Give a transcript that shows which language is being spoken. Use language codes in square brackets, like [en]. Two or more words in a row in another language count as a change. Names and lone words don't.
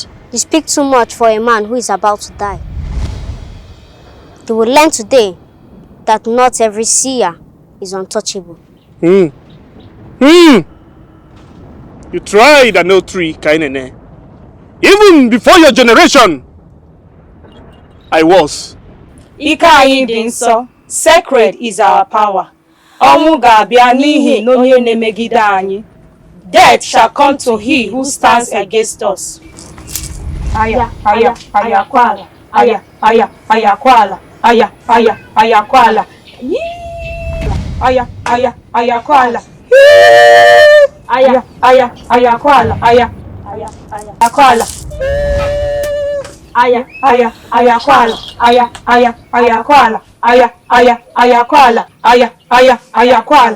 [en] You speak too much for a man who is about to die. You will learn today that not every seer is untouchable. You tried an old tree, Kainene. Even before your generation, I was. [ig] Ike anyị dị nsọ, [en] sacred is our power. [ig] Ọnwụ ga-abịa n'ihi na onye na-emegide anyị. [en] Death shall come to he who stands against us. [ig] Aya, aya, aya, kwala. Aya, aya, aya, kwala. Aya, aya, aya, kwala. Aya, aya, aya, kwala. Aya, aya, aya, kwala. Aya, aya, aya, kwala. Aya, aya, aya, kwala. Aya, aya, aya, kwala. Aya, aya, aya, kwala. Aya, aya, aya, kwala.